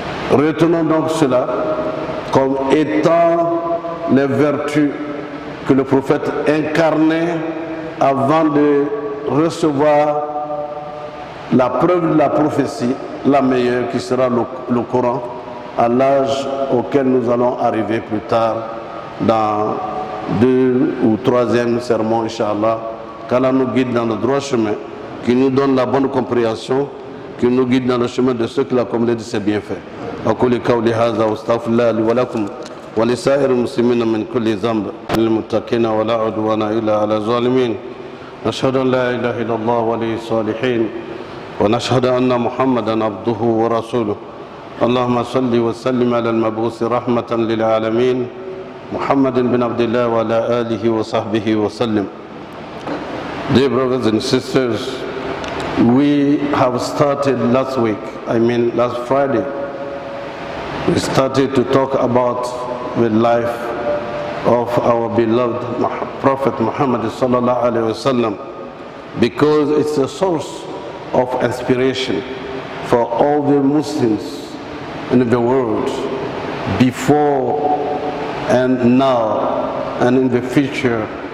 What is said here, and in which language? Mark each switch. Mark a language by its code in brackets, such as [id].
[fr] Retenons donc cela comme étant les vertus que le prophète incarnait avant de recevoir la preuve de la prophétie, la meilleure, qui sera le Coran, à l'âge auquel nous allons arriver plus tard dans 2 ou 3e sermon, Inch'Allah, qu'Allah nous guide dans le droit chemin, qui nous donne la bonne compréhension, qui nous guide dans le chemin de ceux qui la communauté s'est bien fait. [ar] أقول قولي هذا واستغفر الله لي ولكم ولسائر المسلمين من كل ذنب للمتقين ولا عدوان إلا على الظالمين. نشهد أن لا إله إلا الله ولي الصالحين ونشهد أن محمدا عبده ورسوله. اللهم صل وسلم على المبعوث رحمة للعالمين محمد بن عبد الله وعلى آله وصحبه وسلم. [en] Dear brothers and sisters, we have started last Friday, we started to talk about the life of our beloved Prophet Muhammad sallallahu alaihi wasallam, because it's a source of inspiration for all the Muslims in the world, before and now and in the future.